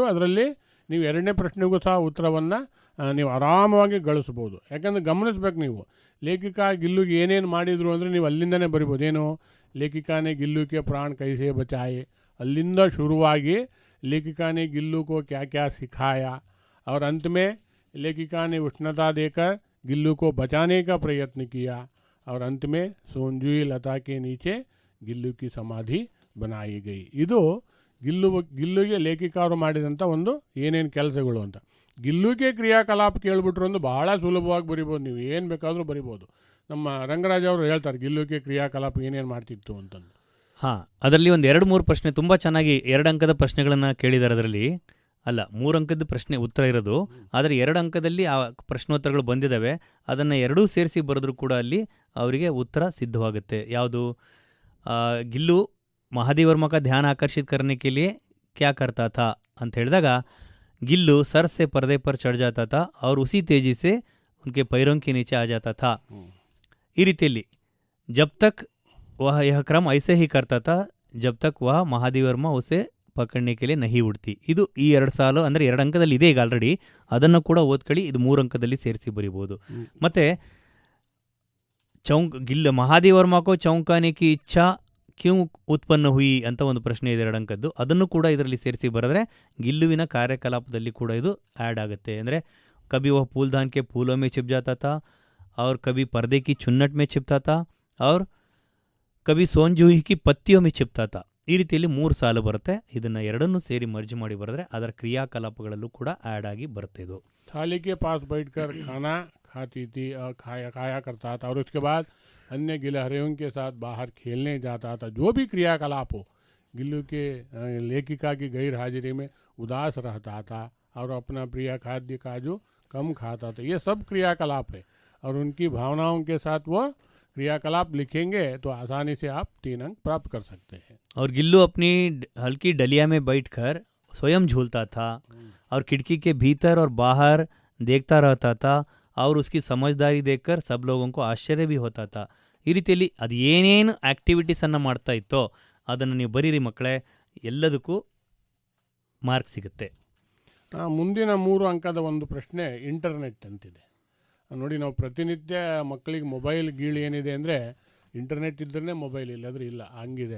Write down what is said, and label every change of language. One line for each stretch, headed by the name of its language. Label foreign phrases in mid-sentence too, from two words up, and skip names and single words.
Kannada: ಅದರಲ್ಲಿ ನೀವು 2ನೇ ಪ್ರಶ್ನೆಗೂ ಸಹ ಉತ್ತರವನ್ನು ನೀವು ಆರಾಮವಾಗಿ ಗಳಿಸ್ಬೋದು. ಯಾಕಂದರೆ ಗಮನಿಸ್ಬೇಕು ನೀವು, ಲೇಖಿಕಾ ಗಿಲ್ಲುಗೆ ಏನೇನು ಮಾಡಿದರು ಅಂದರೆ ನೀವು ಅಲ್ಲಿಂದನೇ ಬರಿಬೋದು.
Hindi: ಏನು, लेखिका ने गिल्लू के प्राण कैसे बचाए,
Kannada: ಅಲ್ಲಿಂದ ಶುರುವಾಗಿ
Hindi: लेखिका ने गिल्लू को क्या क्या सिखाया, और अंत में लेखिका ने उष्णता देकर गिल्लू को बचाने का प्रयत्न किया, और अंत में सोंजुई लता के नीचे गिल्लू की समाधि बनाई गई.
Kannada: ಇದು ಗಿಲ್ಲುಗೆ ಲೇಖಿಕಾರು ಮಾಡಿದಂಥ ಒಂದು ಏನೇನು ಕೆಲಸಗಳು ಅಂತ. ಗಿಲ್ಲುಗೆ ಕ್ರಿಯಾಕಲಾಪ ಕೇಳ್ಬಿಟ್ರು ಒಂದು ಬಹಳ ಸುಲಭವಾಗಿ ಬರಿಬೋದು. ನೀವು ಏನು ಬೇಕಾದರೂ ಬರಿಬೋದು. ನಮ್ಮ ರಂಗರಾಜ್ ಅವರು ಹೇಳ್ತಾರೆ ಗಿಲ್ಲುಗೆ ಕ್ರಿಯಾಕಲಾಪ ಏನೇನು ಮಾಡ್ತಿತ್ತು ಅಂತಂದು. ಹಾಂ, ಅದರಲ್ಲಿ ಒಂದು 2-3 ಪ್ರಶ್ನೆ ತುಂಬ ಚೆನ್ನಾಗಿ 2 ಅಂಕದ ಪ್ರಶ್ನೆಗಳನ್ನು ಕೇಳಿದ್ದಾರೆ. ಅದರಲ್ಲಿ ಅಲ್ಲ, 3 ಅಂಕದ ಪ್ರಶ್ನೆ ಉತ್ತರ ಇರೋದು, ಆದರೆ 2 ಅಂಕದಲ್ಲಿ ಆ ಪ್ರಶ್ನೋತ್ತರಗಳು ಬಂದಿದ್ದಾವೆ. ಅದನ್ನು ಎರಡೂ ಸೇರಿಸಿ ಬರೆದ್ರೂ ಕೂಡ ಅಲ್ಲಿ ಅವರಿಗೆ ಉತ್ತರ ಸಿದ್ಧವಾಗುತ್ತೆ.
Hindi: ಯಾವುದು, ಗಿಲ್ಲು महादेव वर्मा का ध्यान आकर्षित करने के लिए क्या करता था
Kannada: ಅಂತ ಹೇಳಿದಾಗ,
Hindi: गिल्लू सर से पर्दे पर चढ़ जाता था और उसी तेजी से उनके पैरों के नीचे आ जाता था.
Kannada: ಈ ರೀತಿಯಲ್ಲಿ
Hindi: जब तक वह यह क्रम ऐसे ही करता था जब तक वह महादेव वर्मा उसे ಪಕಡ್ನೆ के लिए नहीं उड़ती.
Kannada: ಇದು ಈ 2 ಸಾಲು ಅಂದರೆ 2 ಅಂಕದಲ್ಲಿ ಇದೆ ಈಗ ಆಲ್ರೆಡಿ. ಅದನ್ನು ಕೂಡ ಓದ್ಕೊಳ್ಳಿ. ಇದು 3 ಅಂಕದಲ್ಲಿ ಸೇರಿಸಿ ಬರೀಬೋದು.
Hindi: ಮತ್ತು गिल्लू महादेव वर्मा को चौंकाने की इच्छा क्यों उत्पन्न हुई
Kannada: ಅಂತ ಒಂದು ಪ್ರಶ್ನೆ ಇದೆ 2 ಅಂಕದ್ದು. ಅದನ್ನು ಕೂಡ ಇದರಲ್ಲಿ ಸೇರಿಸಿ ಬರೆದ್ರೆ ಗಿಲ್ಲುವಿನ ಕಾರ್ಯಕಲಾಪದಲ್ಲಿ ಕೂಡ ಇದು ಆ್ಯಡ್ ಆಗುತ್ತೆ.
Hindi: ಅಂದರೆ कभी वह फूलदान के फूलों में छिप जाता था और कभी पर्दे की चुन्नट में छिपता था और कभी सोंजूही की पत्तियों में छिपता था.
Kannada: ಈ ರೀತಿಯಲ್ಲಿ 3 ಸಾಲು ಬರುತ್ತೆ. ಇದನ್ನು ಎರಡನ್ನೂ ಸೇರಿ ಮರ್ಜ್ ಮಾಡಿ ಬರೆದ್ರೆ ಅದರ ಕ್ರಿಯಾಕಲಾಪಗಳಲ್ಲೂ ಕೂಡ ಆ್ಯಡ್ ಆಗಿ ಬರುತ್ತೆ. ಇದು
Hindi: थाली के पास बैठकर खाना खाती थी और खाया करता था, और उसके बाद अन्य गिलहरियों के साथ बाहर खेलने जाता था. जो भी क्रियाकलाप हो, गिल्लू के लेखिका की गैर हाजिरी में उदास रहता था और अपना प्रिय खाद्य काजू कम खाता था. ये सब क्रियाकलाप है, और उनकी भावनाओं के साथ वो क्रियाकलाप लिखेंगे तो आसानी से आप 3 अंक प्राप्त कर सकते हैं. और गिल्लू अपनी हल्की डलिया में बैठकर स्वयं झूलता था और खिड़की के भीतर और बाहर देखता रहता था और उसकी समझदारी देखकर सब लोगों को आश्चर्य भी होता था.
Kannada: ಈ ರೀತಿಯಲ್ಲಿ ಅದು ಏನೇನು ಆ್ಯಕ್ಟಿವಿಟೀಸನ್ನು ಮಾಡ್ತಾ ಇತ್ತೋ ಅದನ್ನು ನೀವು ಬರೀರಿ ಮಕ್ಕಳೇ, ಎಲ್ಲದಕ್ಕೂ ಮಾರ್ಕ್ ಸಿಗುತ್ತೆ. ಮುಂದಿನ 3 ಅಂಕದ ಒಂದು ಪ್ರಶ್ನೆ ಇಂಟರ್ನೆಟ್ ಅಂತಿದೆ. ನೋಡಿ, ನಾವು ಪ್ರತಿನಿತ್ಯ ಮಕ್ಕಳಿಗೆ ಮೊಬೈಲ್ ಗೀಳು ಏನಿದೆ ಅಂದರೆ ಇಂಟರ್ನೆಟ್ ಇದ್ದರೆ ಮೊಬೈಲ್ ಇಲ್ಲದ್ರೆ ಇಲ್ಲ, ಹಂಗಿದೆ.